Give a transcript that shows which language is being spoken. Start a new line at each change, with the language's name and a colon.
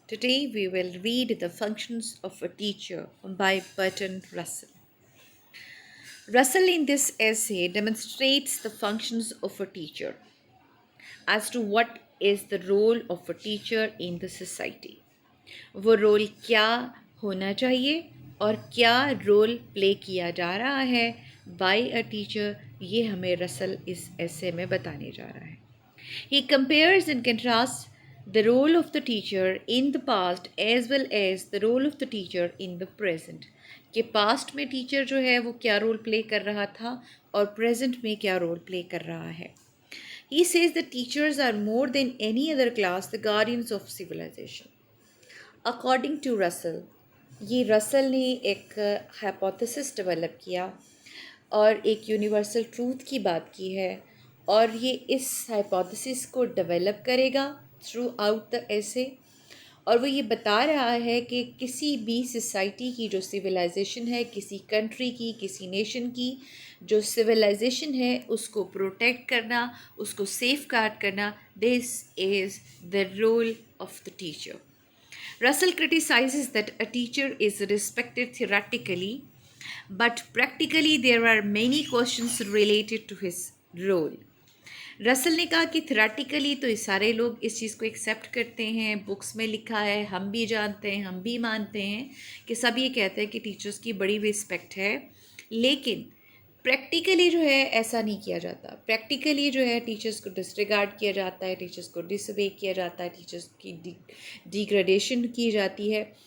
English: Today we will read The Functions of a Teacher by Bertrand Russell. Russell in this essay demonstrates the functions of a teacher as to what is the role of a teacher in the society.
Hindi: वो role क्या होना चाहिए और क्या role play किया जा रहा है
English: by a teacher,
Hindi: ये हमें रसल इस ऐसे में बताने जा रहा है.
English: He compares and contrasts the role of the teacher in the past as well as the role of the teacher in the present.
Hindi: कि पास्ट में टीचर जो है वो क्या रोल प्ले कर रहा था और प्रेजेंट में क्या रोल प्ले कर रहा है.
English: He says that teachers are more than any other class the guardians of civilization.
Hindi: According to Russell, ये रसल ने एक हाइपोथेसिस डेवलप किया और एक यूनिवर्सल ट्रूथ की बात की है, और ये इस हाइपोथेसिस को डेवलप करेगा
English: Throughout the essay.
Hindi: और वो ये बता रहा है कि किसी भी सोसाइटी की जो सिविलाइजेशन है, किसी कंट्री की, किसी नेशन की जो सिविलाइजेशन है, उसको प्रोटेक्ट करना, उसको सेफ गार्ड करना,
English: This is the role of the teacher. Russell criticizes that a teacher is respected theoretically, but practically there are many questions related to his role.
Hindi: Russell ने कहा कि थ्योरेटिकली तो ये सारे लोग इस चीज़ को एक्सेप्ट करते हैं, बुक्स में लिखा है, हम भी जानते हैं, हम भी मानते हैं कि सब ये कहते हैं कि टीचर्स की बड़ी रिस्पेक्ट है, लेकिन प्रैक्टिकली जो है ऐसा नहीं किया जाता. प्रैक्टिकली जो है टीचर्स को डिसरिगार्ड किया जाता है, टीचर्स को डिसोबे किया जाता है, टीचर्स की डिग्रेडेशन की जाती है.